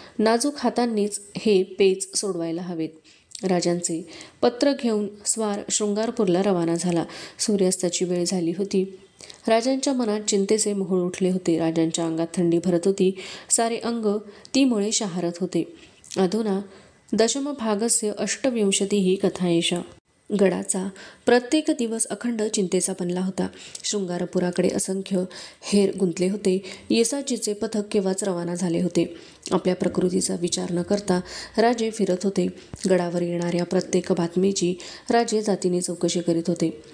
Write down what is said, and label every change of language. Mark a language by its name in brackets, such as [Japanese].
[Marathi] नाजूक हातांनीच हे पेच सोडवायला हवेत. राजांचे पत्र घेऊन स्वार शृंगारपूरला रवाना झाला. सूर्यास्ताची वेळ झाली होती. राजांच्या मनात चिंतेचे मोहोळ उठले होते. राजांच्या अंगात थंडी भरत होती. सारे अंग तीमुळे शहारत होते. [Sanskrit] अधुना दशमभागस्य अष्टविंशतिः कथा एषा. [Marathi] गडाचा प्रत्येक दिवस अखंड चिंतेचा बनला होता. शृंगारपुराकडे असंख्य हेर गुंतले होते. येसाजीचे पथक केव्हाच रवाना झाले होते. आपल्या प्रकृतीचा विचार न करता राजे फिरत होते. गडावर येणाऱ्या प्रत्येक बातमीची राजे जातीने चौकशी करीत होते.